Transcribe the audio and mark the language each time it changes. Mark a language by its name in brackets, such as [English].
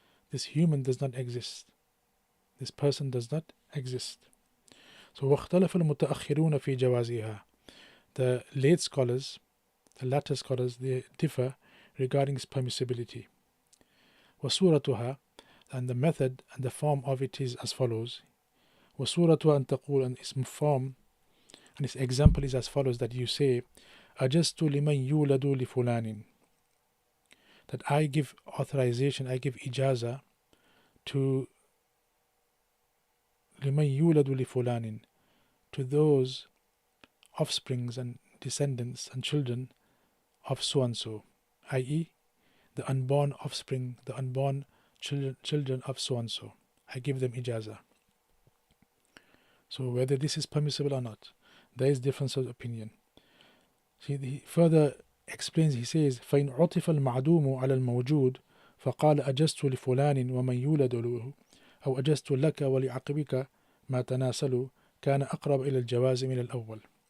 [English] This human does not exist. This person does not exist. [Arabic] So واختلف المتأخرون في جوازها. [English] The late scholars, the latter scholars, they differ regarding its permissibility. وصورتها, and the method and the form of it is as follows. [Arabic] وصورتها أن تقول, [English] and its form and its example is as follows, that you say [Arabic] أجزت لمن يولد لفلان, [English] that I give authorization, I give ijaza to [Arabic] لمن يولد لفلان, [English] to those offsprings and descendants and children of so and so, i.e. the unborn offspring, the unborn children of so and so. I give them ijaza. So whether this is permissible or not, there is difference of opinion. He further explains, he says, [Arabic] فإن عطف المعدوم على الموجود فقال أجزت لفلان ومن يولد له أو أجزت لك ولعقبك ما تناسل كان أقرب إلى الجواز من الأول.